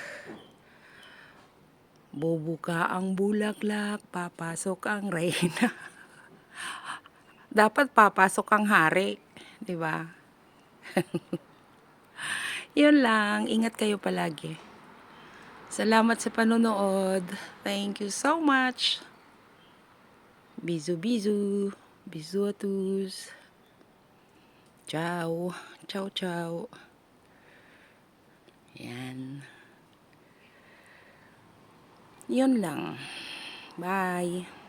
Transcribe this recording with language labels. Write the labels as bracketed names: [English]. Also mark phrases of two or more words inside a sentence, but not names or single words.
[Filipino] Bubuka ang bulaklak, papasok ang reyna. Dapat papasok ang hari, 'di ba? Yun lang, ingat kayo palagi. Salamat sa panonood. [English] Thank you so much. [French] Bisous. Bisous à tous. [Italian] Ciao. Ciao. [Filipino] Yan. Yun lang. [English] Bye.